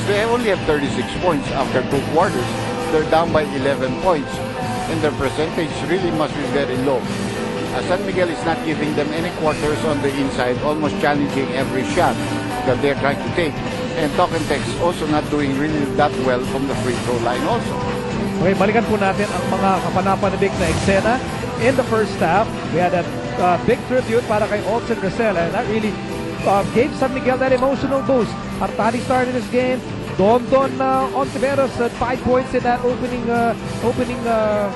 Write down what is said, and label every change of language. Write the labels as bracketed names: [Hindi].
[English] They only have 36 points after 2 quarters. They're down by 11 points. And their percentage really must be very low. San Miguel is not giving them any quarters on the inside, almost challenging every shot that they're trying to take. And Talking Tex also not doing really that well from the free throw line also. [Filipino] Okay, balikan po natin ang mga kapanapanabik na eksena. [English] In the first half, we had a big tribute para kay Olsen Rosela, and that really gave San Miguel that emotional boost. Artadi started his game. Don Ontiveros had 5 points in that opening quarter. And everyone helping out, everyone chipping in. Artadi